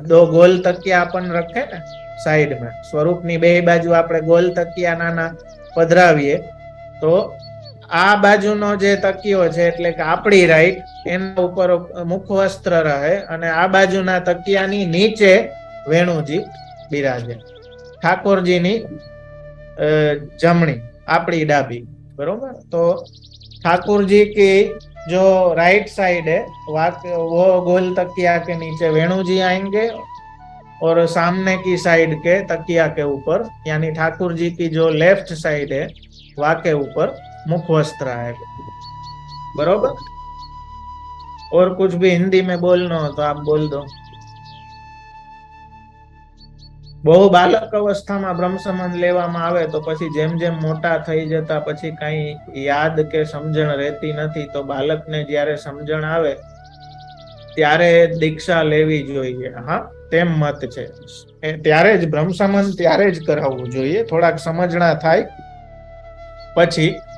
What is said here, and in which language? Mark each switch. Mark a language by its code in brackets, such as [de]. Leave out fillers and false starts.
[hi] दो गोल तकिया अपन रखे ने साइड में, [gu] स्वरूप नी बे बाजू आपणे गोल तकिया नाना पधरावीए तो आ बाजू नो जे तकियो छे એટલે કે આપણી રાઈટ, એના ઉપર મુખવસ્ત્ર રહે અને આ બાજુના તકિયાની નીચે વેણુજી બિરાજે। ઠાકોરજીની જમણી, આપણી ડાબી, बरोबर। [hi] तो ठाकुर जी की जो राइट साइड है वो गोल तकिया के नीचे वेणु जी आएंगे और सामने की साइड के तकिया के ऊपर यानी ठाकुर जी की जो लेफ्ट साइड है वहां के ऊपर मुखवस्त्र आएगा, बरोबर। और कुछ भी हिंदी में बोलना हो तो आप बोल दो। [gu] बहु बालक अवस्थाમાં બ્રહ્મ સંબંધ લેવામાં આવે તો પછી જેમ જેમ મોટા થઈ જતા પછી કઈ યાદ કે સમજણ રહેતી નથી, તો બાળકને જ્યારે સમજણ આવે ત્યારે દીક્ષા લેવી જોઈએ। હા, તેમ મત છે। ત્યારે જ બ્રહ્મ સંબંધ ત્યારે જ કરાવવું જોઈએ, થોડાક સમજણા થાય પછી।